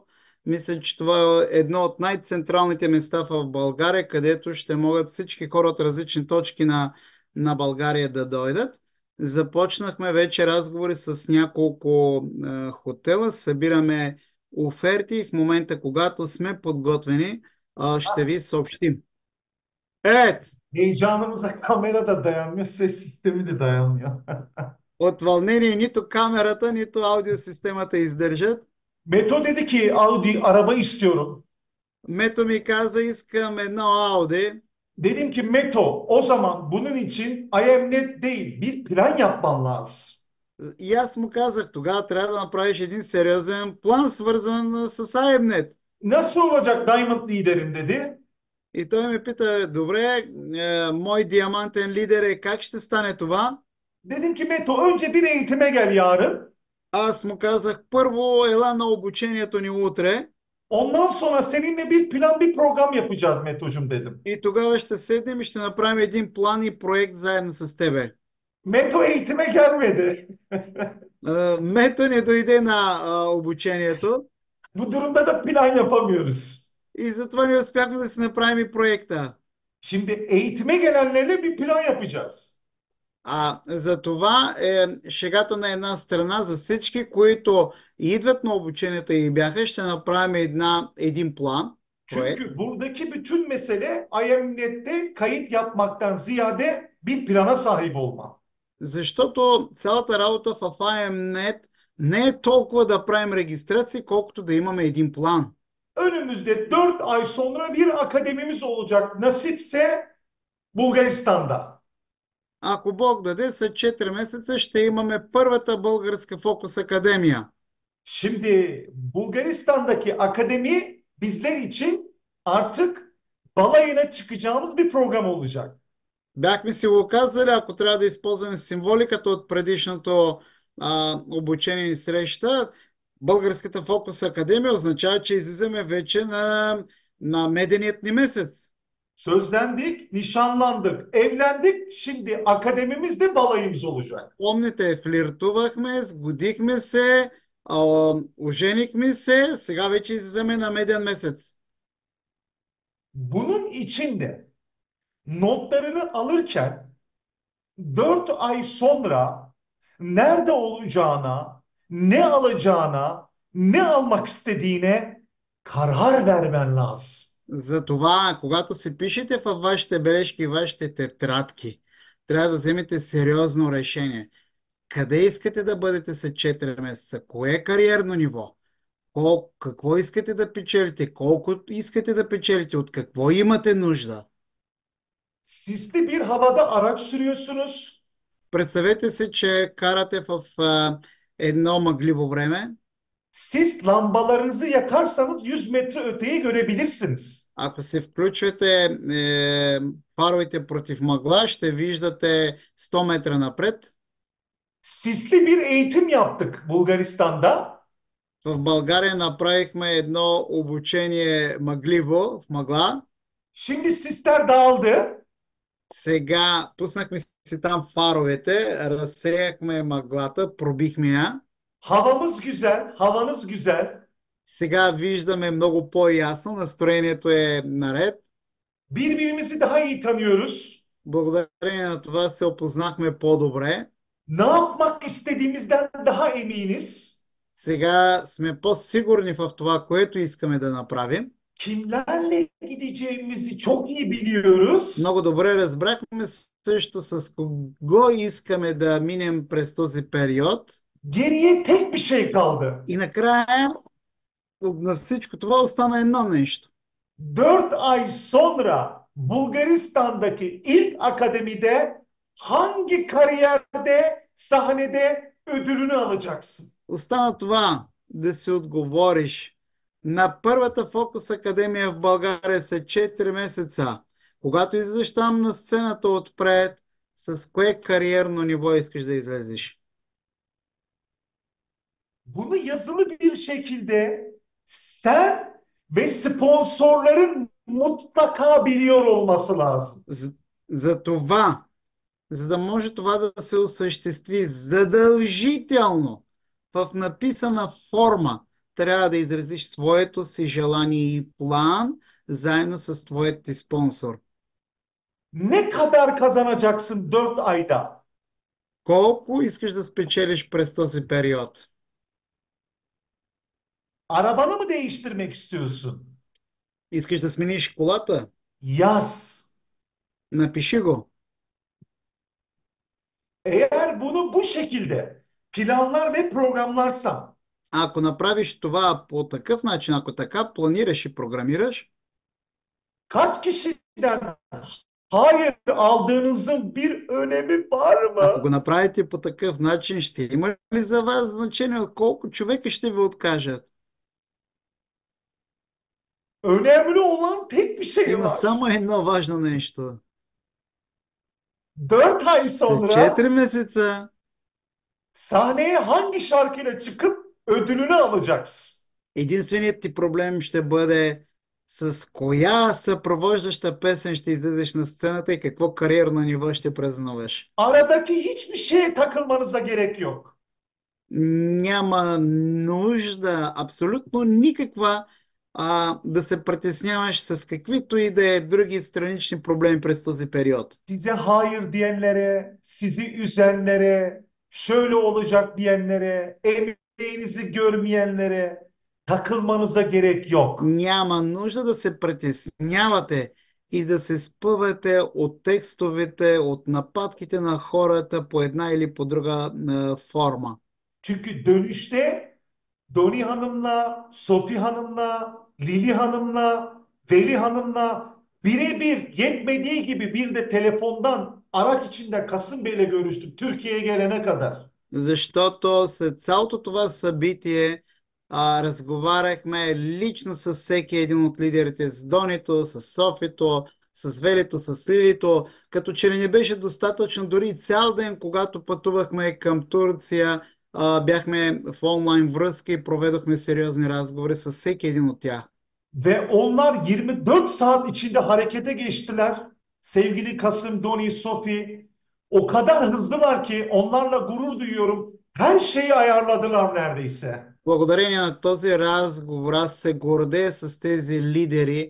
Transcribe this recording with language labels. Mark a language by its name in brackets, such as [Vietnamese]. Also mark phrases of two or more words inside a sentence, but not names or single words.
[Bulgarian] Мисля, че това е едно от най-централните места в България, където ще могат всички хора от различни точки на България да дойдат. Започнахме вече разговори с няколко хотела, събираме оферти и в момента, когато сме подготвени, ще ви съобщим. [Turkish] Evet, Heyecanımıza kamera da dayanmıyor, ses sistemi de dayanmıyor. [Bulgarian] от вълнение нито камерата, нито аудиосистемата издържат. [Turkish] Meto dedi ki Audi araba istiyorum. [Bulgarian] Мето ми каза, искам едно Ауди. [Turkish] Dedim ki Meto o zaman bunun için IMNet değil bir plan yapman lazım. [Bulgarian] И аз му казах, тогава трябва да направиш един сериозен план, свързан с IMNet. [Turkish] Nasıl olacak Diamond liderim dedi. [Bulgarian] И той ме пита, добре, мой диамантен лидер е, как ще стане това? [Turkish] Dedim ki Meto önce bir eğitime gel yarın. [Bulgarian] Аз му казах, първо ела на обучението ни утре [Turkish] Ondan sonra seninle bir plan bir program yapacağız Meto'cum dedim. [Bulgarian] и тогава ще седнем и ще направим един план и проект заедно с тебе. [Turkish] Meto eğitime gelmedi. [Bulgarian] Мето не дойде на обучението [Turkish] Bu durumda da plan yapamıyoruz. [Bulgarian] и затова не успяхме да си направим и проекта. [Turkish] Şimdi eğitime gelenlerle bir plan yapacağız. [Bulgarian] За това е шегата на една страна за всички, които идват на обучението и бяха, ще направим един план, проект. [Turkish] Çünkü buradaki bütün mesele IMNet'te kayıt yapmaktan ziyade bir plana sahip olma. [Bulgarian] Защото цялата работа в IMNet не е толкова да правим регистрации, колкото да имаме един план. [Turkish] Önümüzde 4 ay sonra bir akademimiz olacak. Nasipse Bulgaristan'da. [Bulgarian] Ако Бог даде, след 4 месеца ще имаме първата българска фокус академия. [Turkish] Şimdi Bulgaristan'daki akademi bizler için artık balayına çıkacağımız bir program olacak. [Bulgarian] Бяхме си го казали, ако трябва да използваме символиката от предишното обучение и среща, Българската фокус академия означава, че излизаме вече на меденият ни месец. [Turkish] Sözlendik, nişanlandık, evlendik. Şimdi akademimizde balayımız olacak. [Bulgarian] Помните, флиртувахме, сгодихме се, оженихме се, сега вече излизаме на меден месец. [Turkish] Bunun içinde notlarını alırken 4 ay sonra nerede olacağına, ne alacağına, ne almak istediğine karar vermen lazım. [Bulgarian] Затова, когато си пишете във вашите бележки и вашите тетрадки, трябва да вземете сериозно решение. Къде искате да бъдете след 4 месеца? Кое е кариерно ниво? Какво искате да печелите? Колко искате да печелите? От какво имате нужда? [Turkish] Sisli bir havada araç sürüyorsunuz. [Bulgarian] Представете се, че карате в едно мъгливо време. [Turkish] Sis lambalarınızı yakarsanız 100 metre öteyi görebilirsiniz. [Bulgarian] Ако се включвате фаровете против мъгла, ще виждате 100 метра напред. [Turkish] Sisli bir eğitim yaptık Bulgaristan'da. [Bulgarian] В България направихме едно обучение мъгливо в мъгла. [Turkish] Şimdi sisler dağıldı. [Bulgarian] Сега пуснахме си там фаровете, разсеяхме мъглата, пробихме я. [Turkish] Havamız güzel, havanız güzel. [Bulgarian] Сега виждаме много по-ясно, настроението е наред. [Turkish] Birbirimizi daha iyi tanıyoruz. [Bulgarian] Благодарение на това се опознахме по-добре. [Turkish] Ne yapmak istediğimizden daha eminiz. [Bulgarian] Сега сме по-сигурни в това, което искаме да направим. [Turkish] Kimlerle gideceğimizi çok iyi biliyoruz. [Bulgarian] Много добре разбрахме също с кого искаме да минем през този период. [Turkish] Geriye tek bir şey kaldı. [Bulgarian] И накрая на всичко това остана едно нещо. [Turkish] 4 ay sonra Bulgaristan'daki ilk akademide hangi kariyerde, sahnede ödülünü alacaksın? [Bulgarian] Остана това да си отговориш на първата Фокус Академия в България след 4 месеца. Когато излезеш там на сцената отпред, с кое кариерно ниво искаш да излезеш? [Turkish] Bunu yazılı bir şekilde sen ve sponsorların mutlaka biliyor olması lazım. [Bulgarian] За това, за да може това да се осъществи задължително в написана форма, трябва да изразиш своето си желание и план заедно с твоят ти спонсор. [Turkish] Ne kadar kazanacaksın 4 ayda? [Bulgarian] Колко искаш да спечелиш през този период? [Turkish] Arabanı mı değiştirmek istiyorsun? [Bulgarian] Искаш да смениш колата? [Turkish] Yaz. [Bulgarian] Напиши го. [Turkish] Eğer bunu bu şekilde planlar ve programlarsan [Bulgarian] Ако направиш това по такъв начин, ако така планираш и програмираш, [Turkish] kaç kişiden hayır aldığınızın bir önemi var [Bulgarian] ако [Turkish] mı? [Bulgarian] го направите по такъв начин, ще има ли за вас значение от колко човека ще ви откажат? [Turkish] Önemli olan tek bir şey [Bulgarian] Има [Turkish] var. [Bulgarian] само едно важно нещо. [Turkish] 4 ay [Bulgarian] След [Turkish] sonra [Bulgarian] 4 месеца [Turkish] sahneye hangi şarkıyla çıkıp ödülünü alacaksın? [Bulgarian] единственият ти проблем ще бъде с коя съпровождаща песен ще излезеш на сцената и какво кариерно ниво ще празнуваш. [Turkish] Aradaki hiçbir şeye takılmanıza gerek yok. [Bulgarian] Няма нужда, абсолютно никаква, да се притесняваш с каквито и да е други странични проблеми през този период. [Turkish] Size hayır diyenlere, sizi üzenlere, şöyle olacak diyenlere, emeğinizi görmeyenlere takılmanıza gerek yok. [Bulgarian] Няма нужда да се притеснявате и да се спъвате от текстовете, от нападките на хората по една или по друга форма. [Turkish] Çünkü dönüşte Doni Hanım'la, Sofi Hanım'la, Lili Hanım'la, Veli Hanım'la birebir yetmediği gibi bir de telefondan araç içinde Kasım Bey'le görüştüm Türkiye'ye gelene kadar. [Bulgarian] Защото след цялото това събитие Разговаряхме лично с всеки един от лидерите, с Донито, с Софито, с Велито, с Лилито, като че ли не беше достатъчно дори цял ден, когато пътувахме към Турция, бяхме в онлайн връзка и проведохме сериозни разговори с всеки един от тях. [Turkish] Ve onlar 24 saat içinde harekete geçtiler. Sevgili Kasım, Doni, Sofi o kadar hızlılar ki onlarla gurur duyuyorum. Her şeyi ayarladılar neredeyse. [Bulgarian] Благодарение на този разговор, аз се гордея с тези лидери.